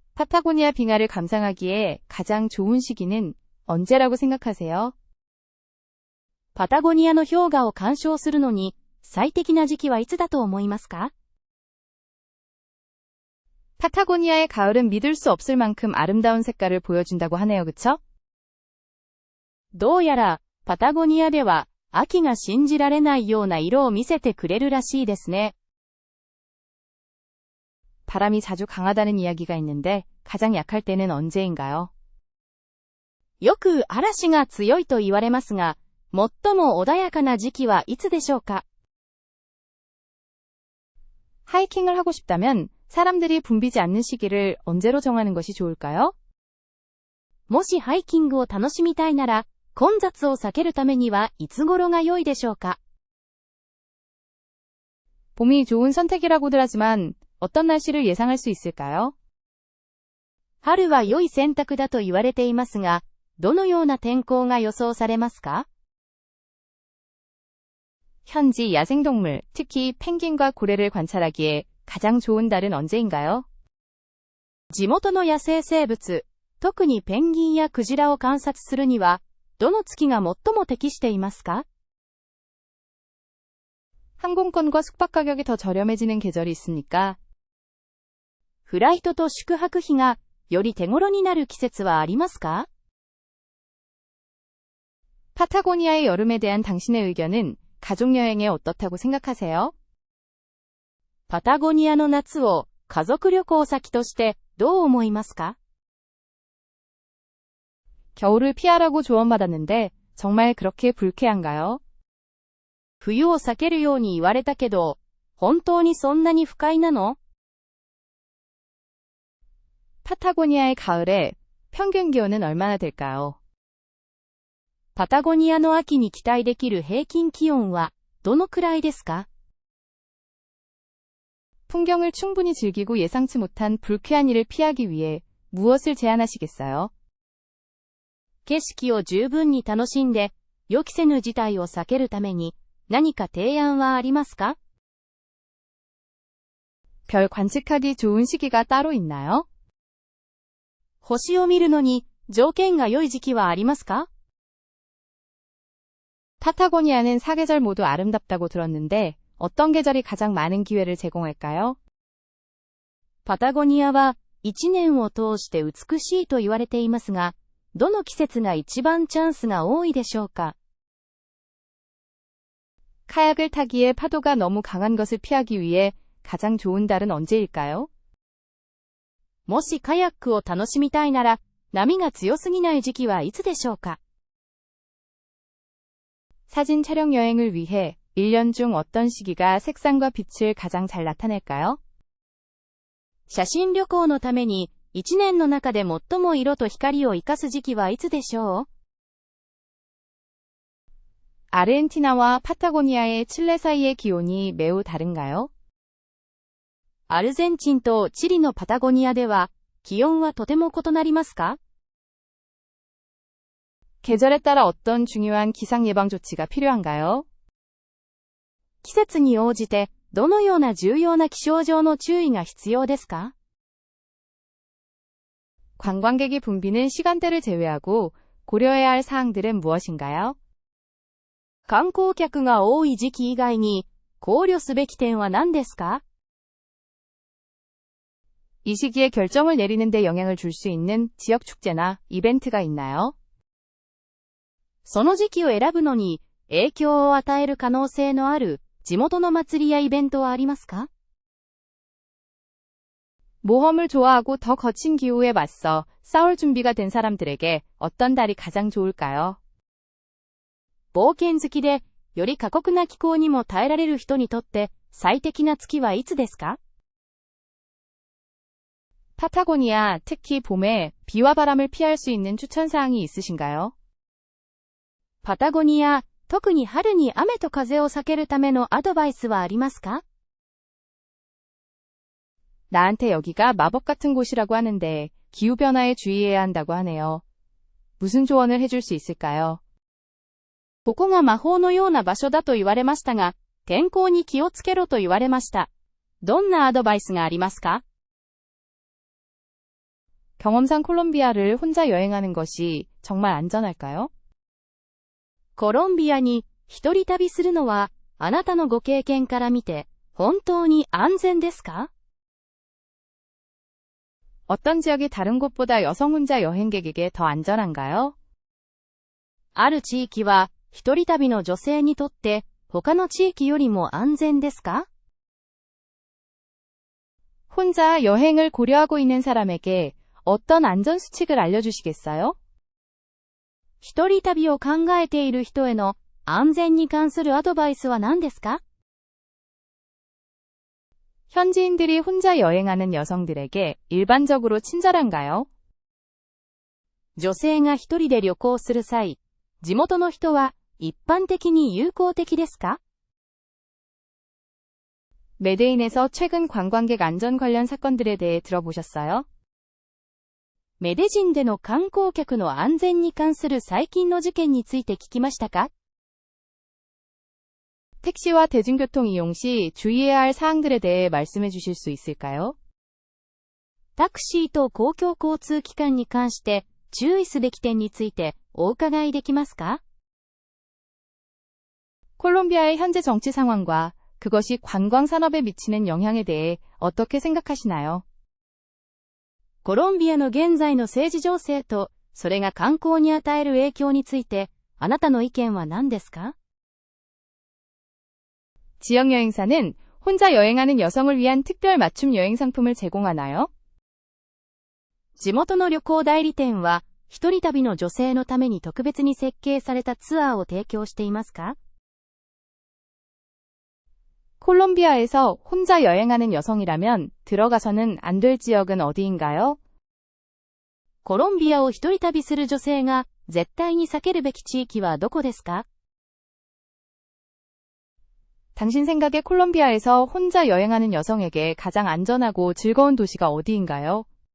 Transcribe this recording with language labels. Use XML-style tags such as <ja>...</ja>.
<ko>파타고니아 빙하를 감상하기에 가장 좋은 시기는 언제라고 생각하세요?</ko> <ja>パタゴニアの氷河を鑑賞するのに最適な時期はいつだと思いますか？</ja> <ko>파타고니아의 가을은 믿을 수 없을 만큼 아름다운 색깔을 보여준다고 하네요, 그쵸?</ko> <ja>どうやらパタゴニアでは秋が信じられないような色を見せてくれるらしいですね。</ja> <ko>바람이 자주 강하다는 이야기가 있는데 가장 약할 때는 언제인가요?</ko> <ja>よく嵐が強いと言われますが、最も穏やかな時期はいつでしょうか？</ja> <ko>하이킹을 하고 싶다면 사람들이 붐비지 않는 시기를 언제로 정하는 것이 좋을까요?</ko> <ja>もしハイキングを楽しみたいなら、混雑を避けるためにはいつ頃が良いでしょうか？</ja> <ko>봄이 좋은 선택이라고들 하지만 어떤 날씨를 예상할 수 있을까요?</ko> <ja>春は良い選択だと言われていますが、どのような天候が予想されますか？</ja> <ko>현지 야생동물, 특히 펭귄과 고래를 관찰하기에 가장 좋은 달은 언제인가요?</ko> <ja>地元の野生生物、特にペンギンやクジラを観察するには、どの月が最も適していますか？</ja> <ko>항공권과 숙박 가격이 더 저렴해지는 계절이 있습니까?</ko> <ja>フライトと宿泊費がより手頃になる季節はありますか？</ja> <ko>파타고니아의 여름에 대한 당신의 의견은 가족여행에 어떻다고 생각하세요?</ko> <ja>パタゴニアの夏を家族旅行先としてどう思いますか？</ja> <ko>겨울을 피하라고 조언받았는데 정말 그렇게 불쾌한가요?</ko> <ja>冬を避けるように言われたけど、本当にそんなに不快なの？</ja> <ko>파타고니아의 가을에 평균 기온은 얼마나 될까요?</ko> <ja>パタゴニアの秋に期待できる平均気温はどのくらいですか？</ja> <ko>풍경을 충분히 즐기고 예상치 못한 불쾌한 일을 피하기 위해 무엇을 제안하시겠어요?</ko> <ja>景色を十分に楽しんで、予期せぬ事態を避けるために何か提案はありますか？</ja> <ko>별 관측하기 좋은 시기가 따로 있나요?</ko> <ja>星を見るのに条件が良い時期はありますか？</ja> <ko>파타고니아는 사계절 모두 아름답다고 들었는데 어떤 계절이 가장 많은 기회를 제공할까요?</ko> <ja>パタゴニアは一年を通して美しいと言われていますが、どの季節が一番チャンスが多いでしょうか？</ja> <ko>카약을 타기에 파도가 너무 강한 것을 피하기 위해 가장 좋은 달은 언제일까요?</ko> <ja>もしカヤックを楽しみたいなら、波が強すぎない時期はいつでしょうか？</ja> <ko>사진 촬영 여행을 위해 1년 중 어떤 시기가 색상과 빛을 가장 잘 나타낼까요?</ko> <ja>写真旅行のために、1年の中で最も色と光を生かす時期はいつでしょう？</ja> <ko>아르헨티나와 파타고니아의 칠레 사이의 기온이 매우 다른가요?</ko> <ja>アルゼンチンとチリのパタゴニアでは、気温はとても異なりますか？</ja> <ko>계절에 따라 어떤 중요한 기상 예방 조치가 필요한가요?</ko> <ja>季節に応じて、どのような重要な気象上の注意が必要ですか？</ja> <ko>관광객이 붐비는 시간대를 제외하고 고려해야 할 사항들은 무엇인가요?</ko> <ja>観光客が多い時期以外に考慮すべき点は何ですか？</ja> <ko>이 시기에 결정을 내리는 데 영향을 줄 수 있는 지역 축제나 이벤트가 있나요?</ko> <ja>その時期を選ぶのに影響を与える可能性のある地元の祭りやイベントはありますか？</ja> <ko>모험을 좋아하고 더 거친 기후에 맞서 싸울 준비가 된 사람들에게 어떤 달이 가장 좋을까요?</ko> <ja>冒険好きで、より過酷な気候にも耐えられる人にとって最適な月はいつですか？</ja> <ko>파타고니아, 특히 봄에 비와 바람을 피할 수 있는 추천사항이 있으신가요?</ko> <ja>パタゴニア、特に春に雨と風を避けるためのアドバイスはありますか？</ja> <ko>나한테 여기가 마법 같은 곳이라고 하는데 기후변화에 주의해야 한다고 하네요. 무슨 조언을 해줄 수 있을까요?</ko> <ja>ここが魔法のような場所だと言われましたが、天候に気をつけろと言われました。どんなアドバイスがありますか？</ja> <ko>경험상 콜롬비아를 혼자 여행하는 것이 정말 안전할까요?</ko> <ja>コロンビアに一人旅するのは、あなたのご経験から見て、本当に安全ですか？</ja> <ko>어떤 지역이 다른 곳보다 여성 혼자 여행객에게 더 안전한가요?</ko> <ja>ある地域は、一人旅の女性にとって、他の地域よりも安全ですか？</ja> <ko>혼자 여행을 고려하고 있는 사람에게 어떤 안전수칙을 알려주시겠어요?</ko> <ja>一人旅を考えている人への安全に関するアドバイスは何ですか？</ja> <ko>현지인들이 혼자 여행하는 여성들에게 일반적으로 친절한가요?</ko> <ja>女性が一人で旅行する際、地元の人は一般的に友好的ですか？</ja> <ko>메데인에서 최근 관광객 안전 관련 사건들에 대해 들어보셨어요?</ko> <ja>メデジンでの観光客の安全に関する最近の事件について聞きましたか？</ja> <ko>택시와 대중교통 이용 시 주의해야 할 사항들에 대해 말씀해 주실 수 있을까요?</ko> <ja>タクシーと公共交通機関に関して注意すべき点についてお伺いできますか？</ja> <ko>콜롬비아의 현재 정치 상황과 그것이 관광 산업에 미치는 영향에 대해 어떻게 생각하시나요?</ko> <ja>コロンビアの現在の政治情勢と、それが観光に与える影響について、あなたの意見は何ですか？</ja> <ko>지역 여행사는 혼자 여행하는 여성을 위한 특별 맞춤 여행 상품을 제공하나요?</ko> <ja>地元の旅行代理店は、一人旅の女性のために特別に設計されたツアーを提供していますか？</ja> <ko>콜롬비아에서 혼자 여행하는 여성이라면 들어가서는 안 될 지역은 어디인가요?</ko> <ja>コロンビアを一人旅する女性が絶対に避けるべき地域はどこですか？</ja> <ko>당신 생각에 콜롬비아에서 혼자 여행하는 여성에게 가장 안전하고 즐거운 도시가 어디인가요?</ko>